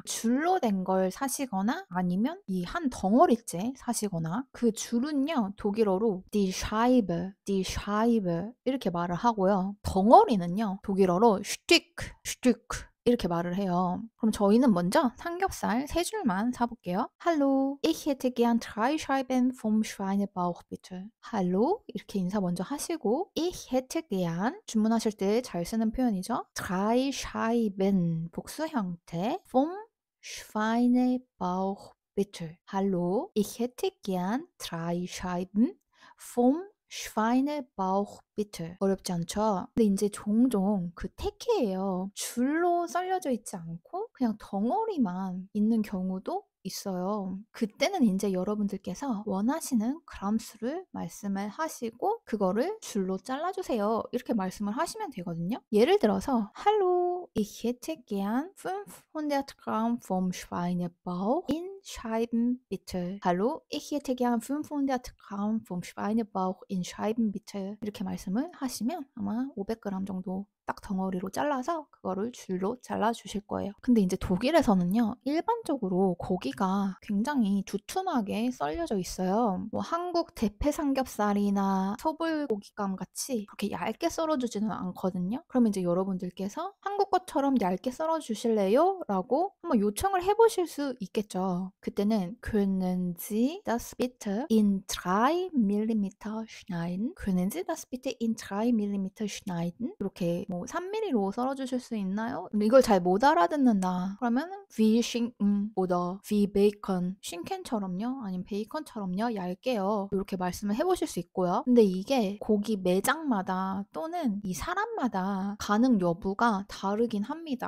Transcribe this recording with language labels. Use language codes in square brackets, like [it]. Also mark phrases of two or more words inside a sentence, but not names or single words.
[ko] 줄로 된 걸 사시거나 아니면 이 한 덩어리째 사시거나, 그 줄은요, 독일어로 [de] die Scheibe [ko] 이렇게 말을 하고요. 덩어리는요, 독일어로 Stück 이렇게 말을 해요. 그럼 저희는 먼저 삼겹살 세 줄만 사볼게요. [de] Hallo, ich hätte gern 3 Scheiben vom Schweinebauch bitte. [ko] Hallo 이렇게 인사 먼저 하시고, [de] ich hätte gern [ko] 주문하실 때 잘 쓰는 표현이죠. [de] 3 Scheiben [ko] 복수 형태 [de] vom Schweinebauch bitte. Hallo, ich hätte gern 3 Scheiben vom Schweinebauch bitte. [ko] 어렵지 않죠? 근데 인제 종종 그 태케예요. 줄로 썰려져 있지 않고 그냥 덩어리만 있는 경우도 있어요. 그때는 인제 여러분들께서 원하시는 그램 수를 말씀을 하시고 그거를 "줄로 잘라 주세요." 이렇게 말씀을 하시면 되거든요. 예를 들어서 [de] "Hallo, ich hätte gern 500 Gramm vom Schweinebauch in Scheiben bitte." "Hallo, ich hätte gern 500 Gramm vom Schweinebauch in Scheiben bitte." [ko] 이렇게 말씀을 하시면 아마 500 그램 정도 딱 덩어리로 잘라서 그거를 줄로 잘라 주실 거예요. 근데 인제 독일에서는요, 일반적으로 고기 고기가 굉장히 두툼하게 썰려져 있어요. 뭐 한국 대패 삼겹살이나 소불고기감 같이 그렇게 얇게 썰어주지는 않거든요. 그러면 이제 여러분들께서 "한국 것처럼 얇게 썰어 주실래요?" 라고 한번 요청을 해 보실 수 있겠죠. [de] 그때는 "Können Sie das bitte in 3 Millimeter schneiden? Können Sie das bitte in 3 Millimeter schneiden?" [ko] 이렇게 뭐 "3mm로 썰어 주실 수 있나요?" 근데 이걸 잘 못 알아듣는다. [de] 그러면은 "Wie Schinken oder wie Bacon." [ko] 신켄처럼요? 아니면 베이컨처럼요? 얇게요. 요렇게 말씀을 해 보실 수 있고요. 근데 이게 고기 매장마다 또는 이 사람마다 가능 여부가 다르긴 합니다.